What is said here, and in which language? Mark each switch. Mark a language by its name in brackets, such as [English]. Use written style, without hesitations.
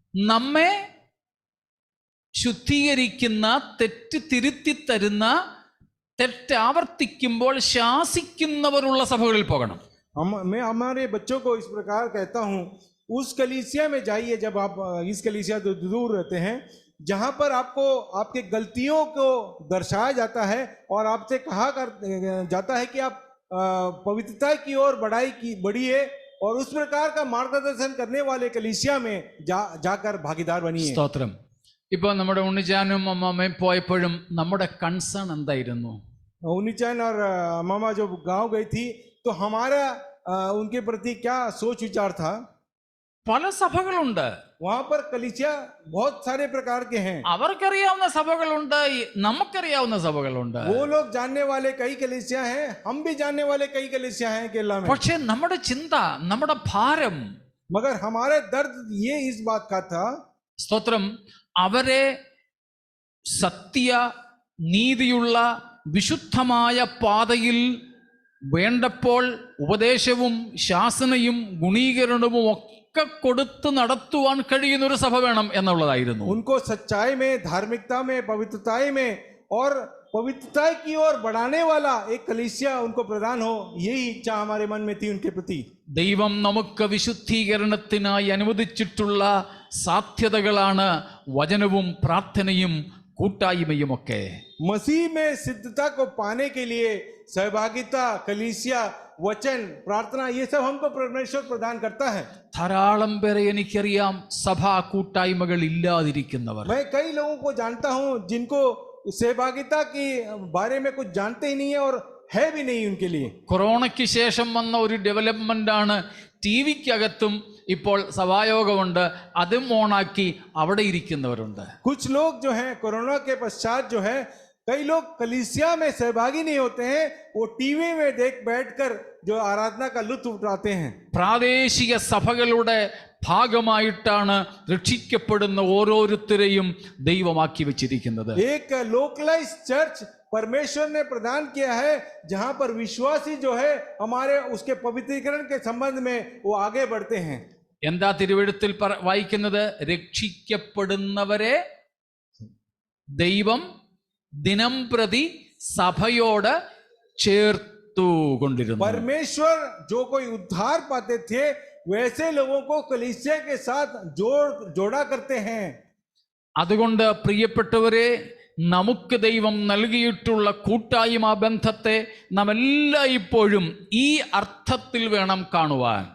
[Malayalam] നമ്മെ ശുദ്ധീകരിക്കുന്ന, തെറ്റ് തിരുത്തി തരുന്ന, തെറ്റ് ആവർത്തിക്കുമ്പോൾ ശാസിക്കുന്നവരുള്ള സഭകളിൽ പോകണം. [Hindi] मैं हमारे बच्चों को इस प्रकार कहता हूँ, उस कलीसिया में जाइए जब आप इस कलीसिया से दूर रहते हैं, जहां पर आपको आपके गलतियों को दर्शाया जाता है और आपसे कहा जाता है कि आप पवित्रता की ओर बढ़िए और उस प्रकार का मार्गदर्शन करने वाले कलीसिया में जाकर भागीदार बनिए. [Malayalam] സ്തോത്രം. ഇപ്പൊ നമ്മുടെ ഉണ്ണിച്ചാനും അമ്മാമ്മയും പോയപ്പോഴും നമ്മുടെ കൺസേൺ എന്തായിരുന്നു? [Hindi] उन्नीचान और मामा जो गांव गई थी तो हमारा उनके प्रति क्या सोच विचार था? [Malayalam] പല സഭകളുണ്ട്. [Hindi] वहां पर कलीसिया बहुत सारे प्रकार के हैं. [Malayalam] അവർക്കറിയാവുന്ന സഭകളുണ്ട്, നമുക്കറിയാവുന്ന സഭകളുണ്ട്. [Hindi] वो लोग जानने वाले कई कलीसिया हैं, हम भी जानने वाले कई कलीसिया हैं केरला में. [Malayalam] പക്ഷേ നമ്മുടെ ചിന്ത, നമ്മുടെ ഭാരം, [Hindi] मगर हमारे दर्द ये इस बात का था, [Malayalam] സ്തോത്രം, അവരെ സത്യ നീതിയുള്ള വിശുദ്ധമായ പാതയിൽ വേണ്ടപ്പോൾ ഉപദേശവും ശാസനയും ഗുണീകരണവും ഒക്കെ കൊടുത്ത് നടത്തുവാൻ കഴിയുന്ന ഒരു സഭ വേണം എന്നുള്ളതായിരുന്നു. [Hindi] उनको सच्चाई में, धार्मिकता में, पवित्रता में और पवित्रता की ओर बढ़ाने वाला एक कलीसिया उनको प्रदान हो, यही इच्छा हमारे मन में थी उनके प्रति। [Malayalam] ദൈവം നമുക്ക് വിശുദ്ധീകരണത്തിനായി അനുവദിച്ചിട്ടുള്ള സാധ്യതകളാണ് വചനവും പ്രാർത്ഥനയും കൂട്ടായ്മയുമൊക്കെ. [Hindi] मसीह में सिद्धता को पाने के लिए सहभागिता, कलीसिया, वचन, प्रार्थना, ये सब हमको परमेश्वर प्रदान करता है। [Malayalam] ധാരാളം പേരെ എനിക്കറിയാം സഭാ കൂട്ടായ്മകൾ ഇല്ലാതിരിക്കുന്നവർ. [Hindi] मैं कई लोगों को जानता हूं जिनको सहभागिता के बारे में कुछ जानते ही नहीं है और है भी नहीं उनके लिए। [Malayalam] കൊറോണയ്ക്ക് ശേഷം വന്ന ഒരു ഡെവലപ്മെന്റ് ആണ് ടി വിക്കകത്തും ഇപ്പോൾ സഭായോഗമുണ്ട്, അതും ഓണാക്കി അവിടെ ഇരിക്കുന്നവരുണ്ട്. [Hindi] कुछ लोग जो हैं कोरोना के पश्चात जो है, कई लोग कलीसिया में सहभागी नहीं होते हैं, वो टीवी में बैठकर जो आराधना का लुत्फ उठाते हैं। [Malayalam] പ്രാദേശിക സഭകളുടെ ഭാഗമായിട്ടാണ് രക്ഷിക്കപ്പെടുന്ന ഓരോരുത്തരെയും ദൈവമാക്കി വെച്ചിരിക്കുന്നത്. [Hindi] एक लोकलाइज चर्च परमेश्वर ने प्रदान किया है, जहां पर विश्वासी जो है हमारे उसके पवित्रीकरण के संबंध में वो आगे बढ़ते हैं। [Malayalam] എന്താ തിരുവെഴുത്തിൽ വായിക്കുന്നത്? രക്ഷിക്കപ്പെടുന്നവരെ ദൈവം ദിനം പ്രതി സഭയോട് ചേർത്തു കൊണ്ടിരുന്നു. [Hindi] परमेश्वर जो कोई उद्धार पाते थे वैसे लोगों को कलीसिया के साथ जोड़ा करते हैं। [Malayalam] അതുകൊണ്ട് പ്രിയപ്പെട്ടവരെ, നമുക്ക് ദൈവം നൽകിയിട്ടുള്ള കൂട്ടായ്മ ബന്ധത്തെ നാം എല്ലായ്പ്പോഴും ഈ അർത്ഥത്തിൽ വേണം കാണുവാൻ.